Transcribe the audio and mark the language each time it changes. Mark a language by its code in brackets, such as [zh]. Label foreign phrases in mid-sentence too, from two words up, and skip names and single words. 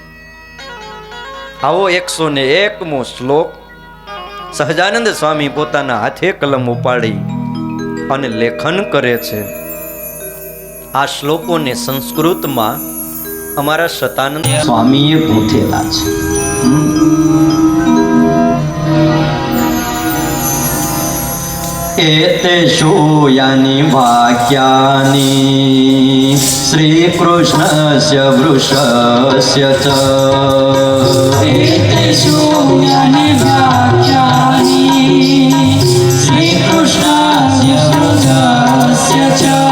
[gu] આવો 101મો શ્લોક સહજાનંદ સ્વામી પોતાના હાથે કલમ ઉપાડી અને લેખન કરે છે. આ શ્લોકોને સંસ્કૃતમાં અમારા શતાનંદ સ્વામીએ પૂછેલા છે. [sa] एतेषु यानि वाक्यानि श्रीकृष्णस्य वृषस्य च एतेषु यानि वाक्यानि श्रीकृष्णस्य वृषस्य च